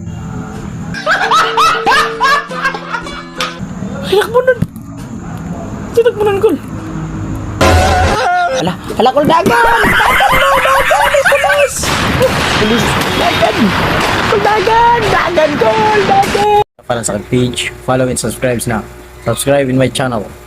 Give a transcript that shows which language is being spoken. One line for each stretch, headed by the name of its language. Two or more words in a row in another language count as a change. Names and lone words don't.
Cebuano: Ay dakpo nun. Si dakpo nun kol. Hala kol dagan! Dagan! Pulis! Pulis! Dagan! Kol dagan! Dagan kol! Dagan! Follow sa page,
English: follow and subscribe na. Subscribe in my channel.